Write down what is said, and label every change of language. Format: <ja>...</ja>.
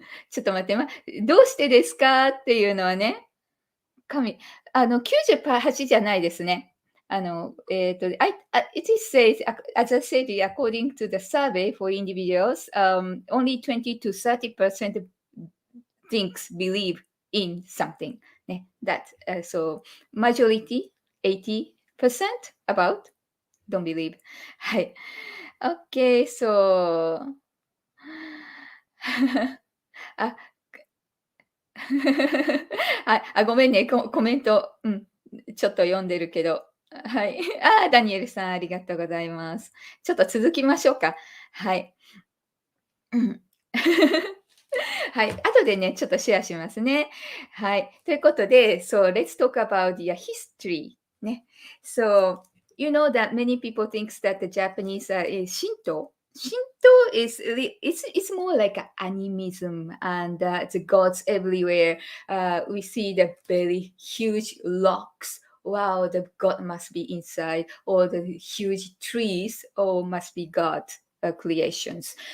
<ja>ちょっと待って、どうしてですかっていうのはね、98じゃないですね。</ja> <en>it is says, as I said, according to the survey for individuals, only 20 to 30% thinks, believe in something. ね、so majority, 80% about, don't believe.</en> <ja>はい。 Okay, so あ、ごめんね、コメント、ちょっと読んでるけど。はい。ダニエルさん、ありがとうございます。ちょっと続きましょうか。はい。うん。はい。後でね、ちょっとシェアしますね。はい。ということで、</ja> <en>So let's talk about the history.</en> <ja>ね。</ja> <en>So, you know that many people think that the Japanese is Shinto. Shinto is it's more like a animism and the gods everywhere. We see the very huge rocks. Wow, the god must be inside, or the huge trees, or must be God creations.</en>